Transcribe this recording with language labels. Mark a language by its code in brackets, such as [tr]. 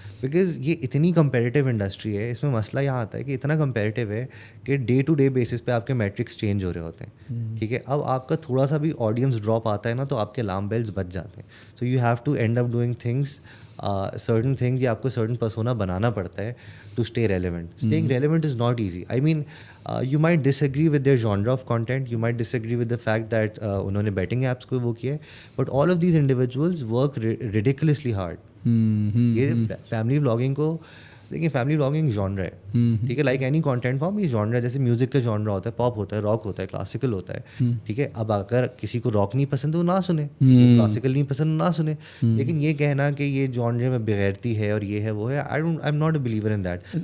[ur] Because یہ اتنی comparative industry ہے, اس میں مسئلہ یہاں آتا ہے کہ اتنا کمپیریٹیو ہے کہ ڈے ٹو ڈے بیسس پہ آپ کے میٹرکس چینج ہو رہے ہوتے ہیں. ٹھیک ہے, اب آپ کا تھوڑا سا بھی آڈینس ڈراپ آتا ہے نا تو آپ کے الارم بیلز بج جاتے ہیں. [en] so you have to end up doing things, certain things, [ur] یہ آپ کو سرٹن پرسونا بنانا پڑتا ہے [en] To stay relevant. Staying relevant is not easy. I mean you might disagree with their genre of content, you might disagree with the fact that [ur] انہوں نے betting apps کو وہ کیا ہے, [en] but all of these individuals work ridiculously hard. [ur] یہ family blogging کو دیکھیں, family blogging جانرا ہے, ٹھیک ہے, [en] like any content form [ur] یہ جانرا ہے. جیسے میوزک کا جانرا ہوتا ہے, پاپ ہوتا ہے, راک ہوتا ہے, کلاسیکل ہوتا ہے, ٹھیک ہے. اب اگر کسی کو راک نہیں پسند تو نہ سنے, کلاسیکل نہیں پسند نہ سنے, لیکن یہ کہنا کہ یہ جانرے میں بغیرتی ہے اور یہ ہے وہ ہے, [en] I am not a believer in that.